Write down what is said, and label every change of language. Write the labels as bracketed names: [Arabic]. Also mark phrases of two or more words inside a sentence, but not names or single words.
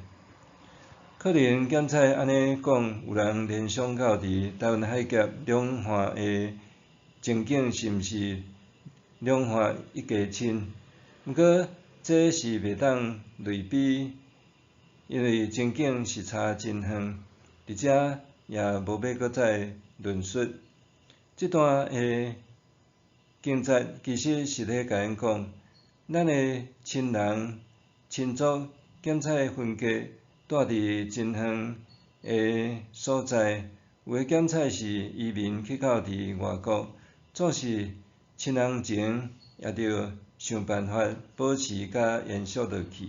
[Min Nan Chinese] 可能检采安尼讲，有人联想到伫台湾海峡两岸的情景是毋是两岸一家亲？毋过这是袂当类比，因为情景是差真远，而且也无要搁再论述。这段的经节其实是咧甲因讲，咱的亲人亲族检采分隔住伫真远的所在，有诶检采是移民去到伫外国。总是亲人情也着想办法保持甲延续落去。